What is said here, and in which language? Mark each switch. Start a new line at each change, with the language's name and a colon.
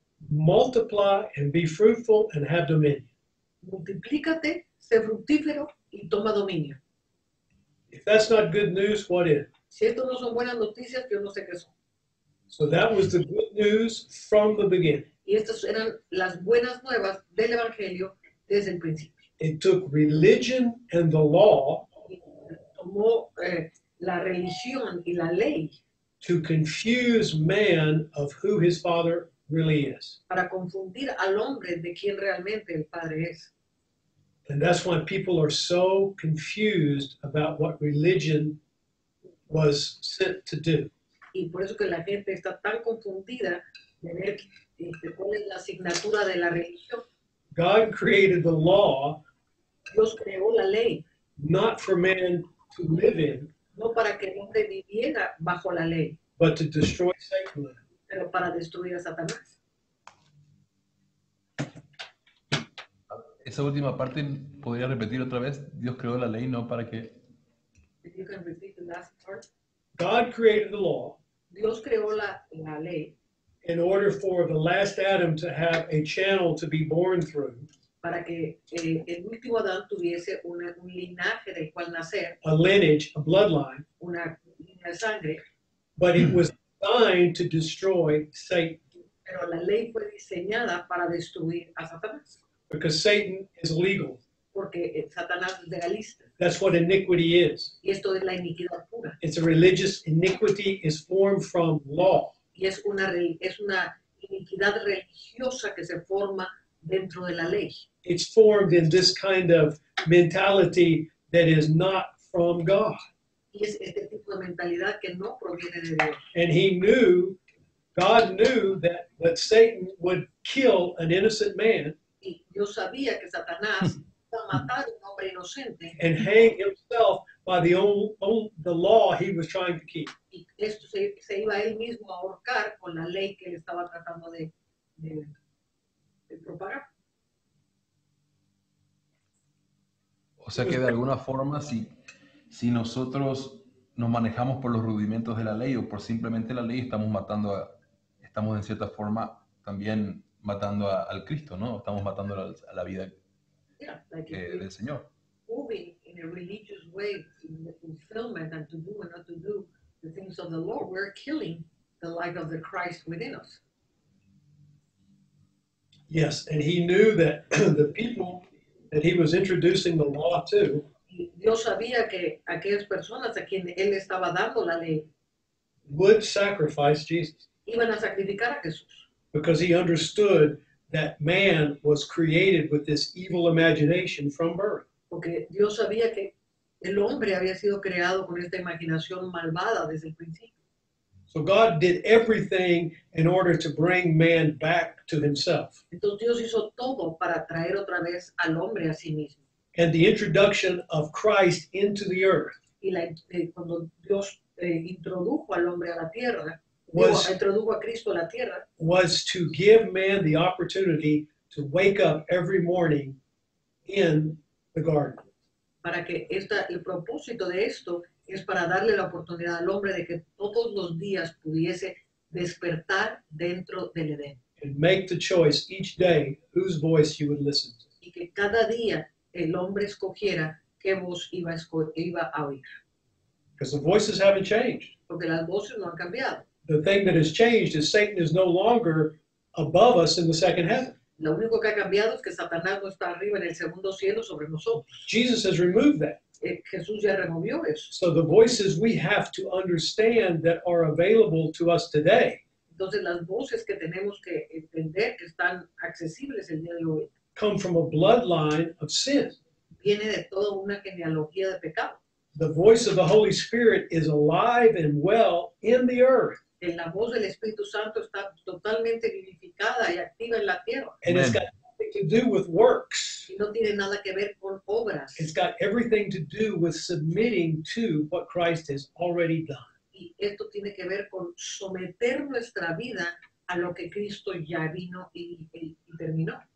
English: Multiply and be fruitful and have dominion.
Spanish: Multiplícate, sé fructífero y toma dominio.
English: If that's not good news, what is?
Spanish: Si esto no son buenas noticias, yo no sé qué son.
English: So that was the good news from the beginning.
Spanish: Y estas eran las buenas nuevas del Evangelio desde el principio.
English: It took religion and the law
Spanish: Y tomó la religión y la ley
English: to confuse man of who his Father really is.
Spanish: para confundir al hombre de quién realmente el Padre es.
English: And that's why people are so confused about what religion was sent to do.
Spanish: Y por eso que la gente está tan confundida de ver cuál es la asignatura de la religión.
English: God created the law
Spanish: Dios creó la ley,
English: not for man to live in,
Spanish: no para que el hombre viviera bajo la ley,
English: but to destroy Satan.
Spanish: pero para destruir a Satanás. Esa última parte, ¿podría repetir otra vez? Dios creó la ley no para que...
English: If you can repeat the last part. God created the law
Spanish: Dios creó la ley
English: in order for the last Adam to have a channel to be born through,
Spanish: para que el último Adán tuviese un linaje del cual nacer,
English: a lineage, a bloodline,
Spanish: una línea de sangre,
English: but it was designed to destroy Satan
Spanish: pero la ley fue diseñada para destruir a Satanás,
English: because Satan is legal.
Spanish: porque Satanás es legalista,
English: That's what iniquity is.
Spanish: y esto es la iniquidad pura,
English: It's a religious iniquity is formed from law.
Spanish: y es una iniquidad religiosa que se forma dentro de la ley.
English: It's formed in this kind of mentality that is not from God.
Spanish: Y es este tipo de mentalidad que no proviene de Dios.
English: And he knew, God knew that Satan would kill an innocent man
Spanish: Y Dios sabía que Satanás iba a matar a un hombre inocente
English: and hang himself by the law he was trying to keep.
Spanish: y esto se iba él mismo a ahorcar con la ley que él estaba tratando de propagar. O sea que de alguna forma, si nosotros nos manejamos por los rudimentos de la ley o por simplemente la ley, estamos en cierta forma también matando al Cristo, ¿no? Estamos matando a la vida
English: Yeah, like if
Spanish: del Señor.
English: moving in a religious way in the fulfillment and to do and not to do the things of the Lord, we're killing the light of the Christ within us. Yes, and he knew that the people that he was introducing the law to
Spanish: Y Dios sabía que aquellas personas a quien él estaba dando la ley
English: would sacrifice Jesus
Spanish: iban a sacrificar a Jesús,
English: because he understood that man was created with this evil imagination from birth.
Spanish: porque Dios sabía que el hombre había sido creado con esta imaginación malvada desde el principio.
English: So God did everything in order to bring man back to himself.
Spanish: Entonces Dios hizo todo para traer otra vez al hombre a sí mismo.
English: And the introduction of Christ into the earth
Spanish: Y cuando Dios introdujo al hombre a la tierra,
English: was,
Spanish: introdujo a Cristo a la tierra,
English: was to give man the opportunity to wake up every morning in the garden.
Spanish: para que el propósito de esto es para darle la oportunidad al hombre de que todos los días pudiese despertar dentro del Edén.
English: And make the choice each day whose voice you would listen to.
Spanish: Y que cada día el hombre escogiera qué voz iba a oír.
English: Because the voices haven't changed.
Spanish: Porque las voces no han cambiado.
English: The thing that has changed is Satan is no longer above us in the second heaven.
Spanish: Lo único que ha cambiado es que Satanás no está arriba en el segundo cielo sobre nosotros.
English: Jesus has removed that.
Spanish: Jesús ya removió eso.
English: So the voices we have to understand that are available to us today
Spanish: Entonces las voces que tenemos que entender que están accesibles el día de hoy
English: come from a bloodline of sin.
Spanish: viene de toda una genealogía de pecado.
English: The voice of the Holy Spirit is alive and well in the earth.
Spanish: La voz del Espíritu Santo está totalmente vivificada y activa en la tierra.
English: And it's Amen. got nothing to do with works.
Spanish: Y no tiene nada que ver con obras.
English: It's got everything to do with submitting to what Christ has already done.
Spanish: Y esto tiene que ver con someter nuestra vida a lo que Cristo ya vino y terminó.